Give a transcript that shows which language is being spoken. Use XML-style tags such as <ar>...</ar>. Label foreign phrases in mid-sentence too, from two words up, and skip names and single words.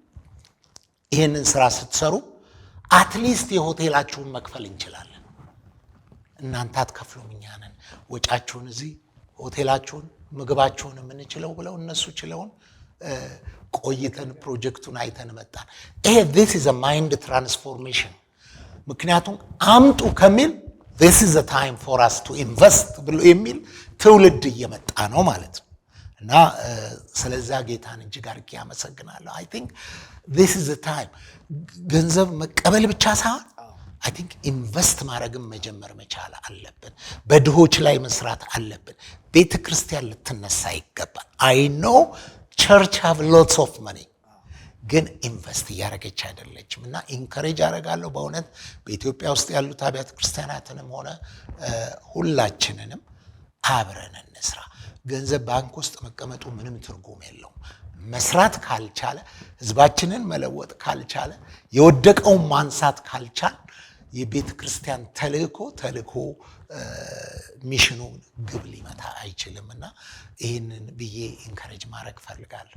<am>ይሄንን ስራ ስትሰሩ አትሊስት የሆቴላችሁን መክፈል እንችላለን። እናንተ አትከፍሉም፣ እኛ ነን ወጫችሁን እዚህ ሆቴላችሁን ምግባችሁን የምንችለው ብለው እነሱ ችለውን ቆይተን ፕሮጀክቱን አይተን መጣን። ይሄ</am> <en>this is a mind transformation።</en> <am>ምክንያቱም አምጡ ከሚል</am> <en>this is the time for us to</en> <am>invest ብሎ የሚል ትውልድ እየመጣ ነው ማለት ነው። እና ስለዛ ጌታን እጅግ አድርጌ አመሰግናለሁ።</am> <en>I think this is the time</en> <am>ገንዘብ መቀበል ብቻ ሳይሆን</am> <en>I think</en> <am>ኢንቨስት ማድረግም መጀመር መቻል አለብን። በድሆች ላይ መስራት አለብን። ቤተ ክርስቲያን ልትነሳ ይገባል።</am> <en>I know church have lots of money</en> <am>ግን ኢንቨስት እያደረገች አይደለችም። እና ኢንከሬጅ አደርጋለሁ በእውነት በኢትዮጵያ ውስጥ ያሉት አብያተ ክርስቲያናትንም ሆነ ሁላችንንም አብረን እንስራ። ገንዘብ ባንክ ውስጥ መቀመጡ ምንም ትርጉም የለውም። መስራት ካልቻለ፣ ህዝባችንን መለወጥ ካልቻለ፣ የወደቀውን ማንሳት ካልቻለ የቤተ ክርስቲያን ተልእኮ ሚሽኑን ግብ ሊመታ አይችልም። እና ይህንን ብዬ ኢንከሬጅ ማድረግ ፈልጋለሁ።</am>